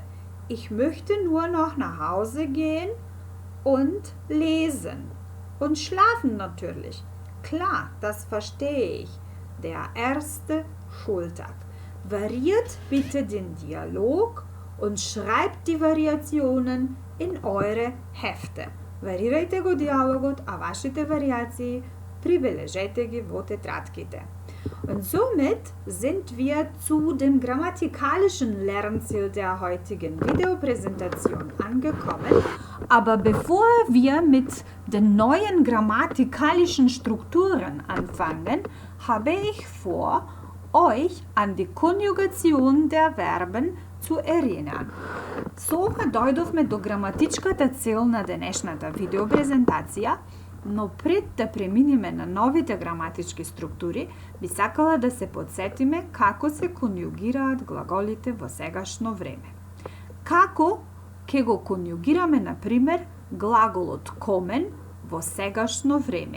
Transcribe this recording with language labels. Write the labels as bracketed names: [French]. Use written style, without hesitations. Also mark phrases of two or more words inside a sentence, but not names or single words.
[German] Ich möchte nur noch nach Hause gehen und lesen. Und schlafen natürlich. Klar, das verstehe ich. Der erste Schultag. Variiert bitte den Dialog und schreibt die Variationen in eure Hefte. [Macedonian] Варирајте го диалогот, а вашите вариации прибележете ги во тетрадките. [German] Und somit sind wir zu dem grammatikalischen Lernziel der heutigen Videopräsentation angekommen. Aber bevor wir mit den neuen grammatikalischen Strukturen anfangen, habe ich vor, euch an die Konjugation der Verben zu erinnern. [Macedonian] Со ова дојдовме до граматичката цел на денешната видеопрезентација, но пред да преминеме на новите граматички структури, би сакала да се подсетиме како се конјугираат глаголите во сегашно време. Како ќе го конјугираме, на пример, глаголот комен во сегашно време?